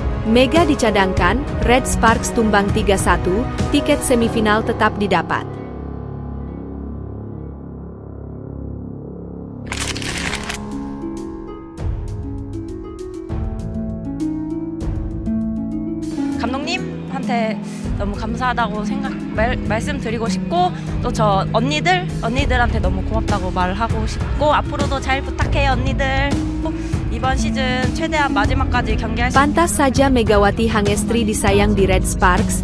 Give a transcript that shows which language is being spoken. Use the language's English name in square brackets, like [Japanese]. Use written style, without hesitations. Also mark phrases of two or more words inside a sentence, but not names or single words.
[Indonesian] Mega dicadangkan, Red Sparks tumbang 3-1, tiket semifinal tetap didapat. [Korean] 감독님한테 너무 감사하다고 말씀드리고 싶고, 또 저 언니들한테 너무 고맙다고 말하고 싶고, 앞으로도 잘 부탁해요 언니들. 이번 시즌 최대한 마지막까지 경기할 수. [Indonesian] Pantas saja Megawati Hangestri disayang di Red Sparks.